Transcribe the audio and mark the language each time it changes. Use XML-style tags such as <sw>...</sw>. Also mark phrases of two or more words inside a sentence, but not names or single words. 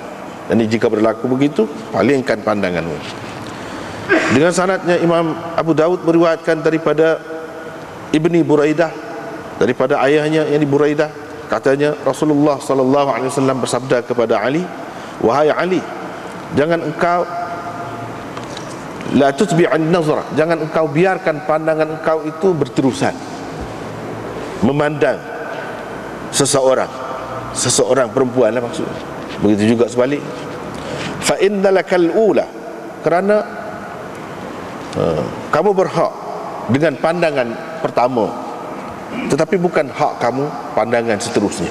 <ms>Dan jika berlaku begitu, palingkan pandanganmu. Dengan sanadnya Imam Abu Daud meriwayatkan daripada Ibni Buraidah, daripada ayahnya yang Buraidah, katanya Rasulullah SAW bersabda kepada Ali, wahai Ali, jangan engkau</ms> <ar>لا تتبع النظرة,</ar> <ms>jangan engkau biarkan pandangan engkau itu berterusan memandang seseorang perempuan lah maksudnya. Begitu juga sebalik.</ms> <ar>فإن لك الأولى,</ar> <ms>kerana kamu berhak dengan pandangan pertama, tetapi bukan hak kamu pandangan seterusnya.</ms>